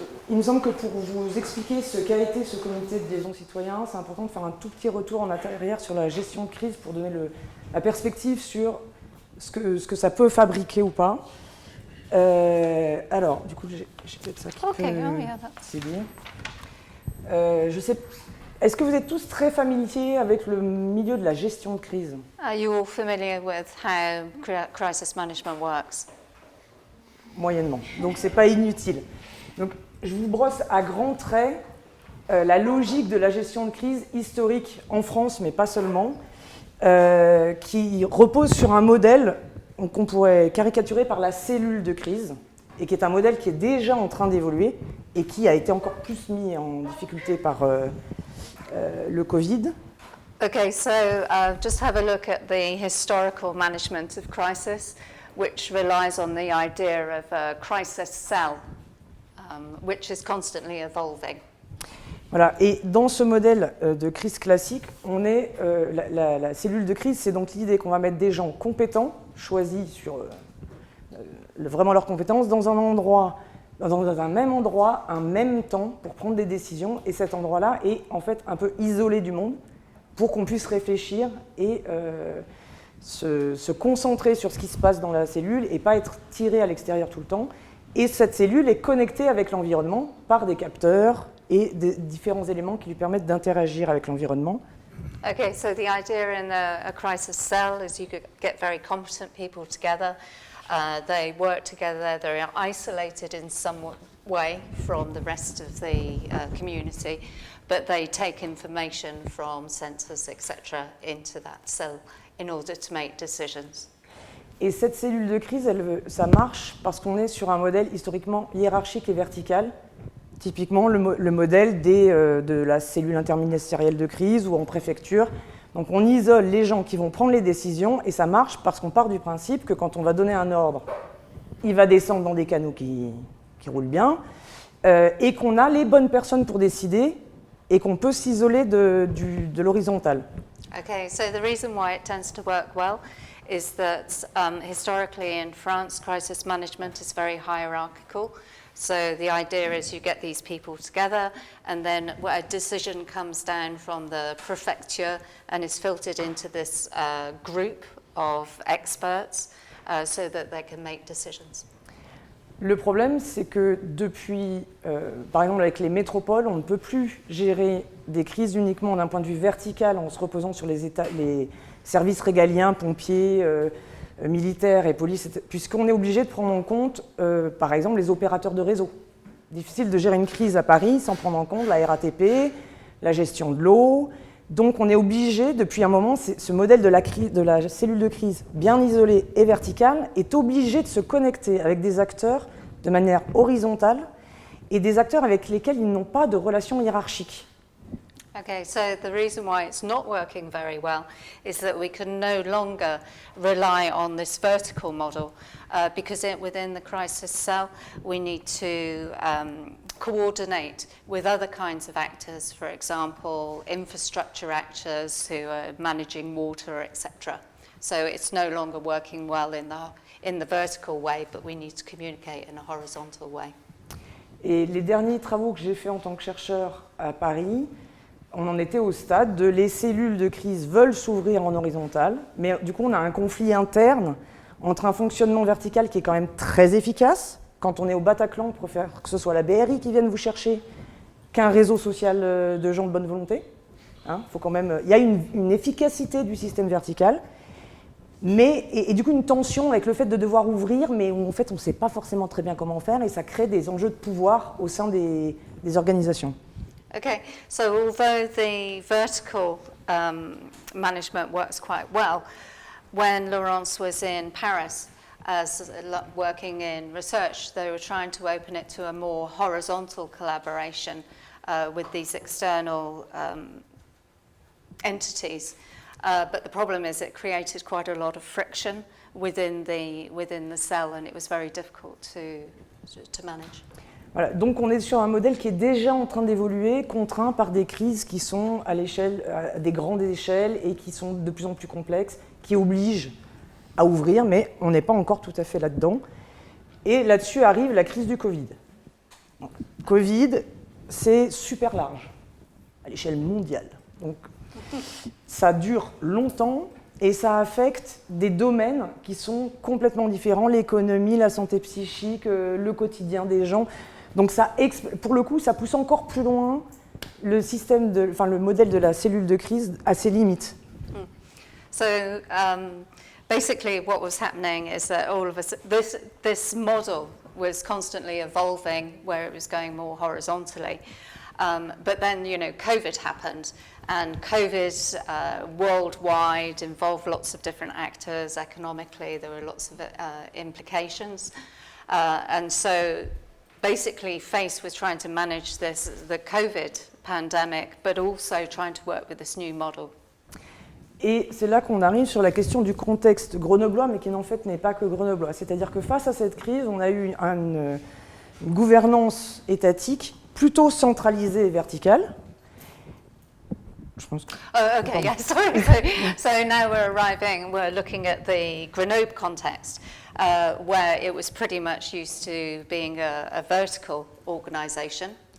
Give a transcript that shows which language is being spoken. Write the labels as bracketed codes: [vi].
[fr] Il me semble que pour vous expliquer ce qu'a été ce comité de liaison citoyen, c'est important de faire un tout petit retour en arrière sur la gestion de crise pour donner la perspective sur ce que ça peut fabriquer ou pas. Alors, du coup, j'ai peut-être ça qui peut séduire. Je sais. Est-ce que vous êtes tous très familiers avec le milieu de la gestion de crise? [en] Are you all familiar with how crisis management works? [fr] Moyennement, donc c'est pas inutile. Donc, je vous brosse à grands traits la logique de la gestion de crise historique en France, mais pas seulement, qui repose sur un modèle qu'on pourrait caricaturer par la cellule de crise, et qui est un modèle qui est déjà en train d'évoluer et qui a été encore plus mis en difficulté par le Covid. [en] Okay, so just have a look at the historical management of crisis, which relies on the idea of a crisis cell, which is constantly evolving. [fr] Voilà, et dans ce modèle de crise classique, on est la cellule de crise, c'est donc l'idée qu'on va mettre des gens compétents, choisis sur vraiment leurs compétences, dans un endroit, dans un même endroit, un même temps, pour prendre des décisions, et cet endroit-là est en fait un peu isolé du monde, pour qu'on puisse réfléchir et se concentrer sur ce qui se passe dans la cellule et pas être tiré à l'extérieur tout le temps. Et cette cellule est connectée avec l'environnement par des capteurs et des différents éléments qui lui permettent d'interagir avec l'environnement. [en] Okay, so the idea in a crisis cell is you could get very competent people together. They work together, they're isolated in some way from the rest of the community, but they take information from sensors, etc., into that cell in order to make decisions. [fr] Et cette cellule de crise, ça marche parce qu'on est sur un modèle historiquement hiérarchique et vertical, typiquement le modèle de la cellule interministérielle de crise ou en préfecture. Donc on isole les gens qui vont prendre les décisions, et ça marche parce qu'on part du principe que quand on va donner un ordre, il va descendre dans des canaux qui roulent bien, et qu'on a les bonnes personnes pour décider, et qu'on peut s'isoler de l'horizontale. [en] Okay, so the reason why it tends to work well is that historically in France, crisis management is very hierarchical. So the idea is you get these people together, and then a decision comes down from the prefecture and is filtered into this group of experts so that they can make decisions. [fr] Le problème, c'est que depuis, par exemple avec les métropoles, on ne peut plus gérer des crises uniquement d'un point de vue vertical en se reposant sur les services régaliens, pompiers, militaires et police, puisqu'on est obligé de prendre en compte, par exemple, les opérateurs de réseau. Difficile de gérer une crise à Paris sans prendre en compte la RATP, la gestion de l'eau. Donc on est obligé, depuis un moment, ce modèle de la cellule de crise bien isolée et verticale est obligé de se connecter avec des acteurs de manière horizontale et des acteurs avec lesquels ils n'ont pas de relation hiérarchique. [en] Okay, so the reason why it's not working very well is that we can no longer rely on this vertical model because within the crisis cell we need to coordinate with other kinds of actors, for example, infrastructure actors who are managing water, etc. So it's no longer working well in the vertical way, but we need to communicate in a horizontal way. [fr] Et les derniers travaux que j'ai faits en tant que chercheur à Paris, on en était au stade de les cellules de crise veulent s'ouvrir en horizontal, mais du coup on a un conflit interne entre un fonctionnement vertical qui est quand même très efficace. Quand on est au Bataclan, on préfère que ce soit la BRI qui vienne vous chercher qu'un réseau social de gens de bonne volonté. Faut quand même, il y a une efficacité du système vertical, mais, et du coup une tension avec le fait de devoir ouvrir, mais où en fait on ne sait pas forcément très bien comment faire, et ça crée des enjeux de pouvoir au sein des organisations. [en] Okay, so although the vertical management works quite well, when Laurence was in Paris working in research, they were trying to open it to a more horizontal collaboration with these external entities. But the problem is it created quite a lot of friction within the cell, and it was very difficult to manage. [fr] Voilà, donc on est sur un modèle qui est déjà en train d'évoluer, contraint par des crises qui sont à des grandes échelles et qui sont de plus en plus complexes, qui obligent à ouvrir, mais on n'est pas encore tout à fait là-dedans. Et là-dessus arrive la crise du Covid. Donc, Covid, c'est super large, à l'échelle mondiale. Donc ça dure longtemps et ça affecte des domaines qui sont complètement différents, l'économie, la santé psychique, le quotidien des gens. Donc ça, pour le coup, ça pousse encore plus loin le modèle de la cellule de crise à ses limites. [en] So basically what was happening is that all of us, this model was constantly evolving where it was going more horizontally. But then, COVID happened, and COVID worldwide involved lots of different actors. Economically, there were lots of implications. And so basically, FACE was trying to manage the COVID pandemic, but also trying to work with this new model. [fr] Et c'est là qu'on arrive sur la question du contexte grenoblois, mais qui en fait n'est pas que grenoblois. C'est-à-dire que face à cette crise, on a eu une gouvernance étatique plutôt centralisée et verticale. Je pense que... [en] Oh, okay, yeah, sorry. So now we're looking at the Grenoble context, where it was pretty much used to being a vertical organisation.